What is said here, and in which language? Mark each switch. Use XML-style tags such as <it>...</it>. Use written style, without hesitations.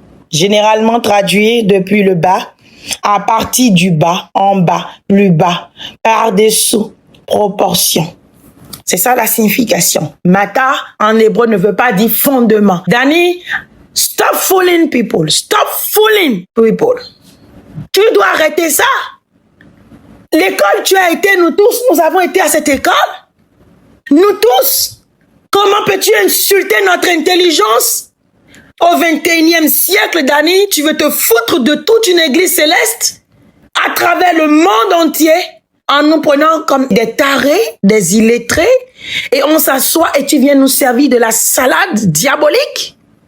<fr>Généralement traduit depuis le bas, à partir du bas, en bas, plus bas, par-dessous, proportion. C'est ça la signification. Mata, en hébreu, ne veut pas dire fondement.</fr> <en>Danny, stop fooling people. Stop fooling people.</en> <fr>Tu dois arrêter ça. L'école, tu as été, nous tous, nous avons été à cette école. Nous tous. Comment peux-tu insulter notre intelligence? Au 21e siècle, Danny, tu veux te foutre de toute une église céleste à travers le monde entier en nous prenant comme des tarés, des illettrés, et on s'assoit et tu viens nous servir de la salade diabolique?</fr>